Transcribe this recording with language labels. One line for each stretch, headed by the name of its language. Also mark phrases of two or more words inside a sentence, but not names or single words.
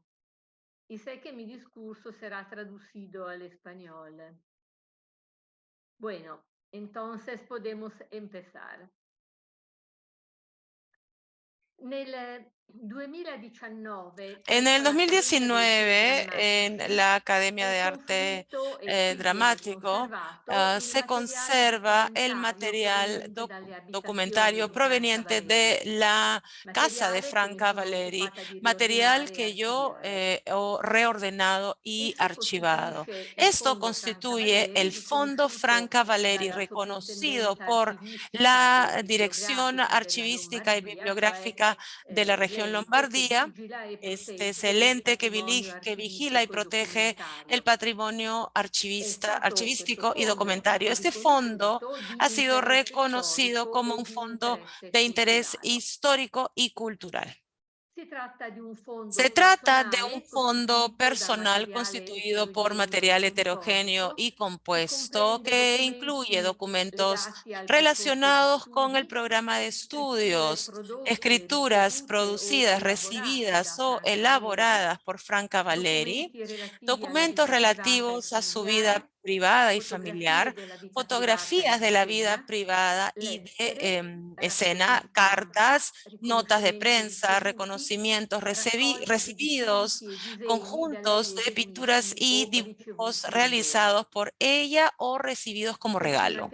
Spanish: Y sé que mi discurso será traducido al español. Bueno, entonces podemos empezar.
Italian: Nel 2019,
Spanish: En el
Italian: presso l'Accademia dei
Spanish: 2019, en
Italian: Filodrammatici,
Spanish: la Academia
Italian: è
Spanish: de Arte
Italian: confluito e qui viene
Spanish: Dramático,
Italian: conservato il
Spanish: se
Italian: materiale
Spanish: conserva el
Italian: documentario
Spanish: material
Italian: proveniente dalle abitazioni
Spanish: documentario
Italian: di Franca
Spanish: proveniente de
Italian: Valeri,
Spanish: la casa de
Italian: materiale che mi
Spanish: Franca
Italian: sono
Spanish: Valeri,
Italian: occupata di
Spanish: material
Italian: riordinare e
Spanish: que yo
Italian: archiviare.
Spanish: he reordenado y
Italian: Esso
Spanish: archivado.
Italian: costituisce il
Spanish: Esto
Italian: Fondo Franca
Spanish: constituye
Italian: Valeri,
Spanish: el Fondo
Italian: riconosciuto
Spanish: Franca Valeri,
Italian: dalla
Spanish: reconocido
Italian: Soprintendenza
Spanish: por
Italian: Archivistica
Spanish: la
Italian: e
Spanish: Dirección
Italian: Bibliografica della
Spanish: Archivística y
Italian: Lombardia, cioè
Spanish: Bibliográfica de la región
Italian: l'ente che
Spanish: Lombardía.
Italian: vigila e
Spanish: Este es
Italian: protegge
Spanish: el
Italian: il
Spanish: ente
Italian: patrimonio
Spanish: que vigila y
Italian: archivistico e
Spanish: protege el
Italian: documentario.
Spanish: patrimonio
Italian: Questo
Spanish: archivístico y
Italian: fondo è
Spanish: documentario.
Italian: stato
Spanish: Este fondo
Italian: riconosciuto
Spanish: ha
Italian: di
Spanish: sido
Italian: interesse
Spanish: reconocido
Italian: storico
Spanish: como
Italian: e
Spanish: un
Italian: di
Spanish: fondo
Italian: interesse
Spanish: de interés
Italian: culturale.
Spanish: histórico y cultural. Se trata de un fondo personal constituido por material heterogéneo y compuesto que incluye documentos relacionados con el programa de estudios, escrituras producidas, recibidas o elaboradas por Franca Valeri, documentos relativos a su vida privada y familiar, fotografías de la vida privada y de escena, cartas, notas de prensa, reconocimientos recibidos, conjuntos de pinturas y dibujos realizados por ella o recibidos como regalo.